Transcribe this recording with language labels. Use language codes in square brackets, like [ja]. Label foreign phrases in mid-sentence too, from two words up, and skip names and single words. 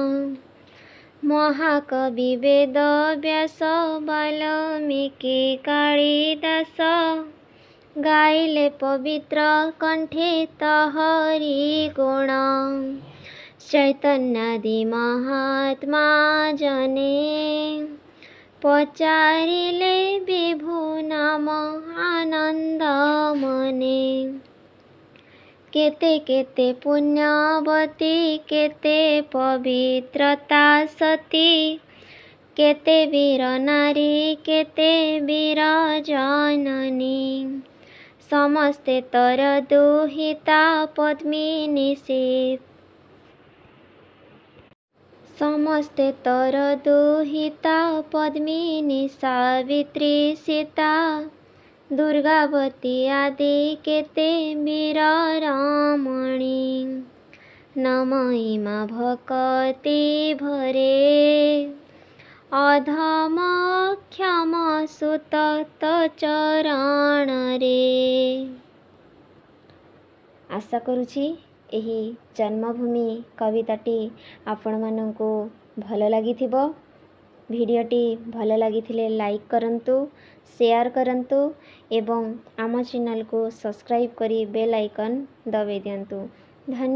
[or] ମହାକବି ବେଦ ବ୍ୟାସ ବାଲ୍ମୀକି କାଳିଦାସ, ଗାଇଲେ ପବିତ୍ର କଣ୍ଠେ ତାହାରି ଗୁଣ। ଚୈତନ୍ୟାଦି ମହାତ୍ମା ଜନେ, ପଚାରିଲେ ବିଭୁ ନାମ ଆନନ୍ଦ ମନେ। କେତେ କେତେ ପୁଣ୍ୟବତୀ କେତେ ପବିତ୍ରତା ସତୀ, କେତେ ବୀର ନାରୀ କେତେ ବୀର ଜନନୀ। ସମସ୍ତେ ତୋର ଦୁହିତା ପଦ୍ମିନୀ ସେ, ସମସ୍ତେ ତୋର ଦୁହିତା ପଦ୍ମିନୀ ସାବିତ୍ରୀ ସୀତା। ଦୁର୍ଗାବତୀ ଆଦି କେତେ ବୀର ରମଣୀ, ନ ମହିମା ଭକ୍ତି ଭରେ। ଅଧମ କ୍ଷମ ସୁତ ତୋ ଚରଣ ରେ। ଆଶା କରୁଛି ଏହି ଜନ୍ମଭୂମି କବିତାଟି ଆପଣ ମାନଙ୍କୁ ଭଲ ଲାଗିଥିବ। ଭିଡିଓଟି ଭଲ ଲାଗିଥିଲେ ଲାଇକ କରନ୍ତୁ, ଶେୟାର କରନ୍ତୁ ଏବଂ ଆମ ଚ୍ୟାନେଲ କୁ ସବସ୍କ୍ରାଇବ କରି [en] bell icon [or] ଦବାଇ ଦିଅନ୍ତୁ।